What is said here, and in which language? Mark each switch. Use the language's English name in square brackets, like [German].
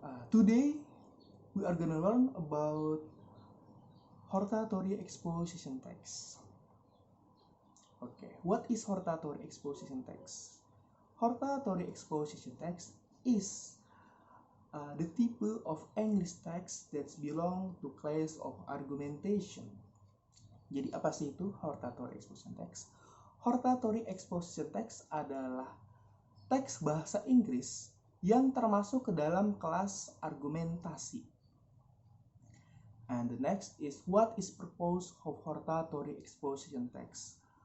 [English] Today we are gonna learn about hortatory exposition text. Okay, what is hortatory exposition text? Hortatory exposition text is the type of English text that belong to class of argumentation. [Indonesian] Jadi apa sih itu hortatory exposition text? Hortatory exposition text adalah teks bahasa Inggris yang termasuk ke dalam kelas argumentasi. [English] And the next is what is purpose of hortatory exposition text?